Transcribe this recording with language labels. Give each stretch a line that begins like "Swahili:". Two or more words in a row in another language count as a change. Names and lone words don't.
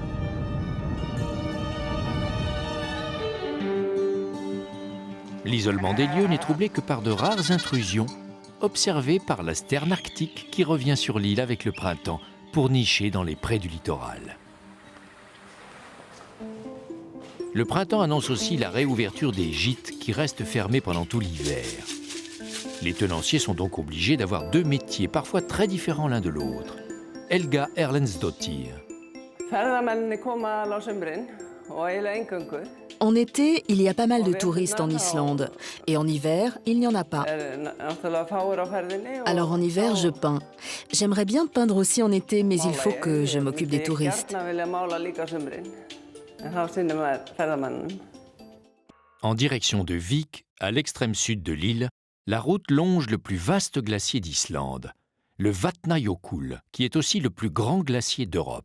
French: L'isolement des lieux n'est troublé que par de rares intrusions, observées par la sterne arctique qui revient sur l'île avec le printemps pour nicher dans les prés du littoral. Le printemps annonce aussi la réouverture des gîtes qui restent fermés pendant tout l'hiver. Les tenanciers sont donc obligés d'avoir 2 métiers, parfois très différents l'un de l'autre. Helga Erlendsdottir.
Icelandic: Ferðamennirnir koma á sumrin
French: En été, il y a pas mal de touristes en Islande. Et en hiver, il n'y en a pas. Alors en hiver, je peins. J'aimerais bien peindre aussi en été, mais il faut que je m'occupe des touristes. En direction de Vík, à l'extrême sud de l'île, la route longe le plus vaste glacier d'Islande, le Vatnajökull, qui est aussi le plus grand glacier d'Europe.